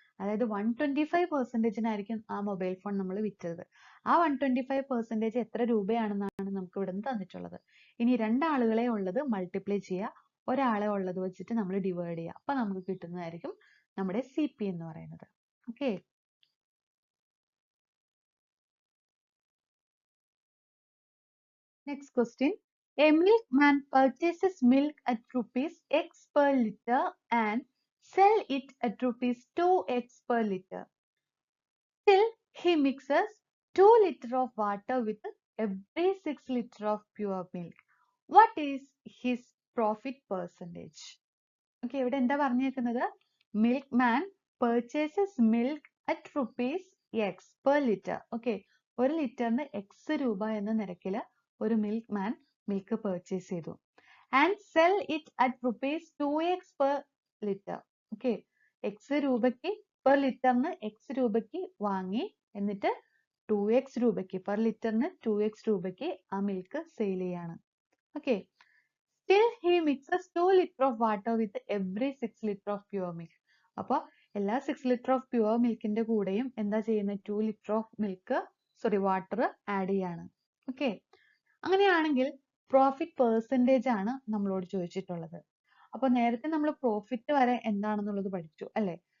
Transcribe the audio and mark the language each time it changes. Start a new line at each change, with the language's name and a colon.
Malayalam: അതായത് 125%-നായിരിക്കും ആ mobile phone നമ്മൾ വിറ്റത്. ആ 125% എത്ര രൂപയാണെന്നാണ് നമുക്ക് ഇവിടെ നിന്ന് തന്നിട്ടുള്ളത്. ഇനി 2 ആളുകളെ ഉള്ളത് മൾട്ടിപ്ലൈ ചെയ്യുക, ഒരാളെ ഉള്ളത് വെച്ചിട്ട് നമ്മൾ ഡിവൈഡ് ചെയ്യുക. അപ്പൊ നമുക്ക് കിട്ടുന്നതായിരിക്കും നമ്മുടെ CP എന്ന് പറയുന്നത്.
English: Okay, next question. A milkman purchases milk at rupees X per liter and sell it at rupees 2X per liter. Still, he mixes 2 liters of water with every 6 liters of pure milk. What is his profit percentage? Okay,
Malayalam: ഇവിടെ എന്താ പറഞ്ഞേക്കുന്നത്,
English: milkman purchases milk at rupees X per liter.
Malayalam: Okay, ഒരു ലിറ്ററിന് X രൂപ എന്ന നിരക്കിൽ ഒരു milkman milk purchase ചെയ്തു.
English: And sell it at rupees 2X per liter.
Malayalam: Okay, X രൂപയ്ക്ക് per ലിറ്ററിന് X രൂപയ്ക്ക് വാങ്ങി, എന്നിട്ട് 2X രൂപയ്ക്ക് per ലിറ്ററിന് 2X രൂപയ്ക്ക് ആ മിൽക്ക് സെയിൽ ചെയ്യാണ്.
English: Okay, still he mixes 2 liters of water with every 6 liters of pure milk.
Malayalam: അപ്പോൾ എല്ലാ
English: 6 liters of pure milk
Malayalam: ന്റെ കൂടെയും എന്താ ചെയ്യുന്നത്,
English: 2 liters of water
Malayalam: ആഡ് ചെയ്യാണ്. ഓക്കെ, അങ്ങനെയാണെങ്കിൽ പ്രോഫിറ്റ് പെർസെൻറ്റേജ് ആണ് നമ്മളോട് ചോദിച്ചിട്ടുള്ളത്. അപ്പോൾ നേരത്തെ നമ്മൾ പ്രോഫിറ്റ് വരെ എന്താണെന്നുള്ളത് പഠിച്ചു അല്ലേ.